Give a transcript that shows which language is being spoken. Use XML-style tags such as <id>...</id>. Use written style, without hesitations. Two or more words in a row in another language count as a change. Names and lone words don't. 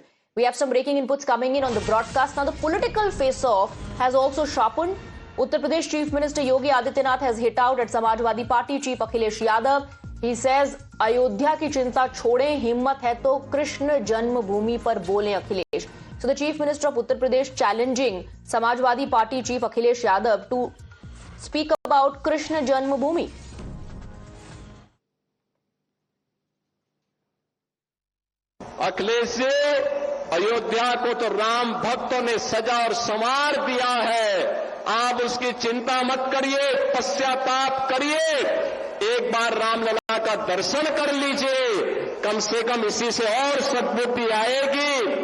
<en>We have some breaking inputs coming in on the broadcast. Now, the political face-off has also sharpened. Uttar Pradesh Chief Minister Yogi Adityanath has hit out at Samajwadi Party Chief Akhilesh Yadav. He says,</en> <hi>अयोध्या की चिंता छोड़ें, हिम्मत है तो कृष्ण जन्मभूमि पर बोलें अखिलेश.</hi> <en>So the Chief Minister of Uttar Pradesh challenging Samajwadi Party Chief Akhilesh Yadav to speak about Krishna Janmabhoomi.</en> <hi>अखिलेश जी, अयोध्या को तो राम भक्तों ने सजा और संवार दिया है। आप उसकी चिंता मत करिए, पश्चाताप करिए, एक बार रामलला का दर्शन कर लीजिए, कम से कम इसी से और सद्बुद्धि आएगी।</hi>